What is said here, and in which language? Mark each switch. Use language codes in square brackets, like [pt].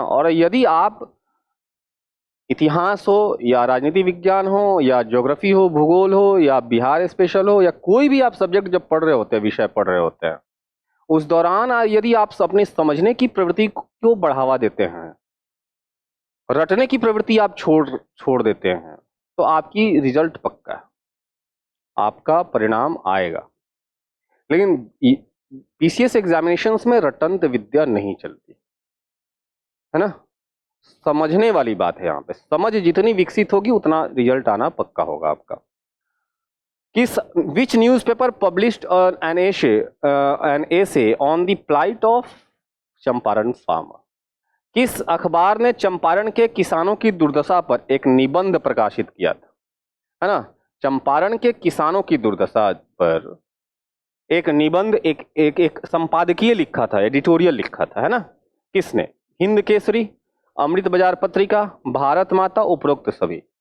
[hi] और यदि आप इतिहास हो या राजनीति विज्ञान हो या ज्योग्राफी हो, भूगोल हो या बिहार स्पेशल हो या कोई भी आप सब्जेक्ट जब पढ़ रहे होते हैं, विषय पढ़ रहे होते हैं, उस दौरान यदि आप अपनी समझने की प्रवृत्ति को बढ़ावा देते हैं, रटने की प्रवृत्ति आप छोड़ देते हैं, तो आपकी रिजल्ट पक्का है, आपका परिणाम आएगा। लेकिन पीसीएस एग्जामिनेशंस में रटंत विद्या नहीं चलती है ना, समझने वाली बात है। यहाँ पे समझ जितनी विकसित होगी उतना रिजल्ट आना पक्का होगा आपका। [en] Which newspaper published an essay on the plight of Champaran farmer? [hi] किस अखबार ने चंपारण के किसानों की दुर्दशा पर एक निबंध प्रकाशित किया था, है ना। चंपारण के किसानों की दुर्दशा पर एक निबंध, एक संपादकीय लिखा था, एडिटोरियल लिखा था, है ना। किसने? हिंद केसरी, अमृत बाजार पत्रिका, भारत माता, उपरोक्त सभी।